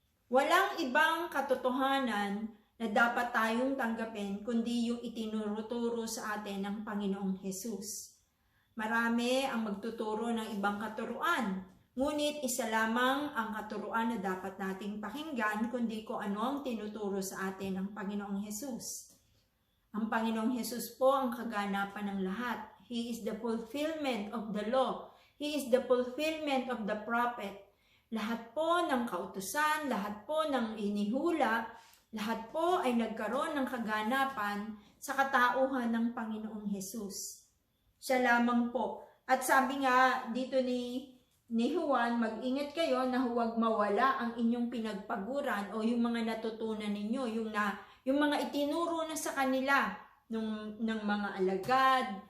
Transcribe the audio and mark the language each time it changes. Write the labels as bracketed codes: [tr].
[tl] Walang ibang katotohanan na dapat tayong tanggapin kundi yung itinuturo sa atin ng Panginoong Hesus. Marami ang magtuturo ng ibang katuruan, ngunit isa lamang ang katuruan na dapat nating pakinggan kundi kung ano ang tinuturo sa atin ng Panginoong Hesus. Ang Panginoong Hesus po ang kaganapan ng lahat. [en] He is the fulfillment of the law. He is the fulfillment of the prophet. [tl] Lahat po ng kautusan, lahat po ng inihula, lahat po ay nagkaroon ng kaganapan sa katauhan ng Panginoong Hesus. Siya lamang po. At sabi nga dito ni Juan, mag-ingat kayo na huwag mawala ang inyong pinagpaguran o yung mga natutunan ninyo, yung mga itinuro na sa kanila ng mga alagad.